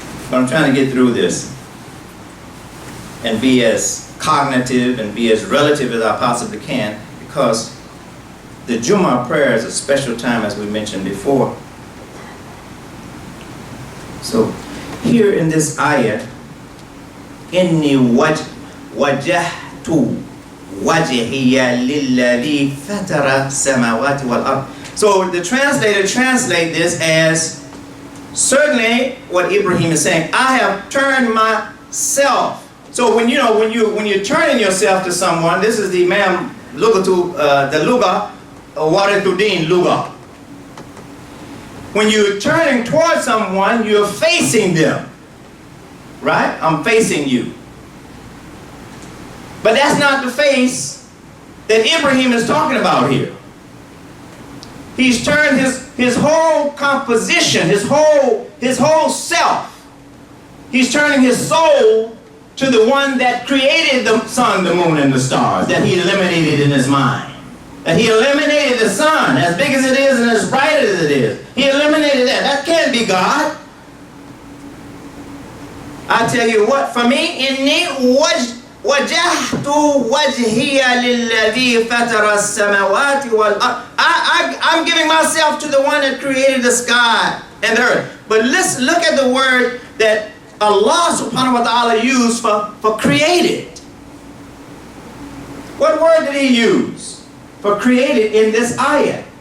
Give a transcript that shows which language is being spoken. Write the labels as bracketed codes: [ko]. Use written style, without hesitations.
[en] But I'm trying to get through this and be as cognitive and be as relative as I possibly can, because the Jumah prayer is a special time, as we mentioned before. So here in this ayah, [ar] إِنِّي وَجَّهْتُ وَجْهِيَ لِلَّذِي فَتَرَ السَّمَاوَاتِ وَالْأَرْضِ. [en] So the translator translate this as, certainly what Ibrahim is saying, I have turned myself. So when you're turning yourself to someone, this is the Imam Lugatu, the Luga, Warithuddin Luga. When you're turning towards someone, you're facing them. Right? I'm facing you. But that's not the face that Ibrahim is talking about here. He's turned his whole composition, his whole self. He's turning his soul to the one that created the sun, the moon, and the stars, that he eliminated in his mind. That he eliminated the sun, as big as it is and as bright as it is. He eliminated that. That can't be God. I tell you what, for me, [ar] إِنِّي وَجَهْتُ وَجْهِيَ لِلَّذِي فَتَرَ السَّمَاوَاتِ وَالْأَرْضِ. [en] I'm giving myself to the one that created the sky and the earth. But let's look at the word that Allah subhanahu wa ta'ala used for created. What word did he use for created in this ayah?